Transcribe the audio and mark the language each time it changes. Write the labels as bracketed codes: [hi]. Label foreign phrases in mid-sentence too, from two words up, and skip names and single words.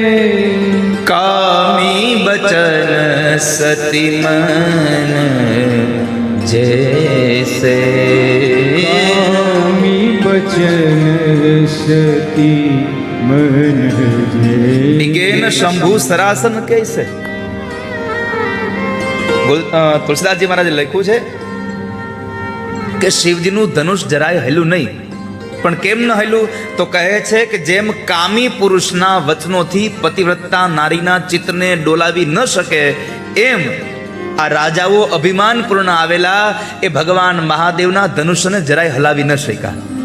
[awa] कामी बचन सती मन जैसे, कामी बचन सती मन जैसे, डिगे न शंभु सरासन कैसे। [gu] તુલસીદાસજી મહારાજે લખ્યું છે કે શિવજીનું ધનુષ જરાય હલ્યું નહીં. પણ કેમ ન હલ્યું? તો કહે છે કે જેમ કામી પુરુષના વચનોથી પતિવ્રતા નારીના ચિત્તને ડોલાવી ન શકે, એમ આ રાજાઓ અભિમાનપૂર્ણ આવેલા એ ભગવાન મહાદેવના ધનુષને જરાય હલાવી ન શક્યા.